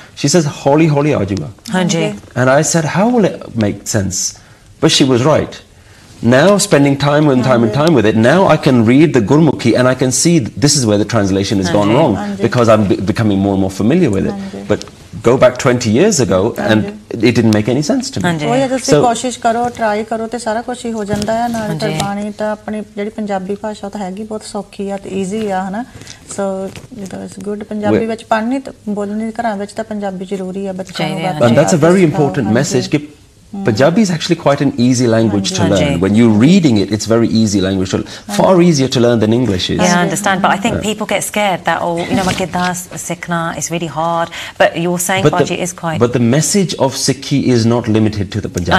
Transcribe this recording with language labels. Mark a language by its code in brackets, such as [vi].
[en] She says, [pa] "Holi holi aajuga." [en] And I said, how will it make sense? But she was right. Now, spending time and time with it, now I can read the Gurmukhi and I can see this is where the translation has gone wrong, because I'm becoming more and more familiar with it. But go back 20 years ago and it didn't make any sense to me. [pa] So ਕੋਸ਼ਿਸ਼ ਕਰੋ, try ਕਰੋ ਤੇ ਸਾਰਾ ਕੁਝ ਹੀ ਹੋ ਜਾਂਦਾ ਹੈ ਨਾਲ। ਤੇ ਬਾਣੀ ਤਾਂ ਆਪਣੀ ਜਿਹੜੀ ਪੰਜਾਬੀ ਭਾਸ਼ਾ ਤਾਂ ਹੈਗੀ ਬਹੁਤ ਸੌਖੀ ਆ ਤੇ ਈਜ਼ੀ ਆ, ਹਨਾ। [en] so it was good [pa] Punjabi ਵਿੱਚ ਪੜ੍ਹਨੀ ਤੇ ਬੋਲਣੀ ਘਰਾਂ ਵਿੱਚ ਤਾਂ ਪੰਜਾਬੀ ਜ਼ਰੂਰੀ ਆ ਬੱਚਿਆਂ ਨੂੰ। [en] And that's a very important message. Punjabi is actually quite an easy language to learn. When you're reading it, it's very easy language to learn. Far easier to learn than English is. Yeah, I understand. But I think people get scared that, oh, you know, [pa] my kiddas Sikhna, [en] it's really hard. But you're saying, Baji, is quite... But the message of Sikhi is not limited to the Punjabis.